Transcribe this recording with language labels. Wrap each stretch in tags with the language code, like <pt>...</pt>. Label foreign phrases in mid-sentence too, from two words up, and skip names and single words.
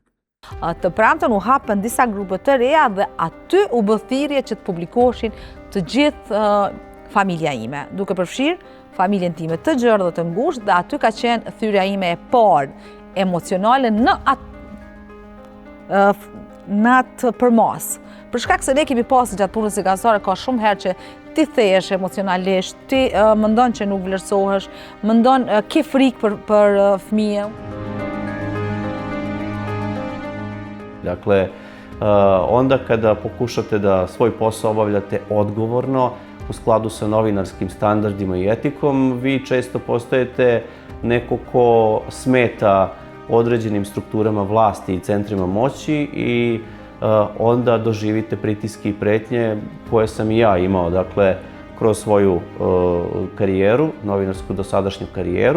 <sq>Të premten u hapën disa grupe të reja dhe aty u bë thirrje që të publikoheshin të gjithë familja ime, duke përfshirë familjen time të gjerë dhe të ngushtë, dhe aty ka qenë thyrja ime e parë emocionale në atë përmas. Për shkak se ne kemi pasur gjatë punës së gazetare ka shumë herë që ti thehesh emocionalisht, ti mendon që nuk vlerësohesh, mendon ke frikë për fëmijën.</sq> <sr>Dakle, onda kada pokušate da svoj posao obavljate odgovorno, u skladu sa novinarskim standardima i etikom, vi često postajete neko ko smeta određenim strukturama vlasti i centrima moći i onda doživite pritiske i pretnje koje sam i ja imao, dakle, kroz svoju karijeru, novinarsku dosadašnju karijeru.</sr>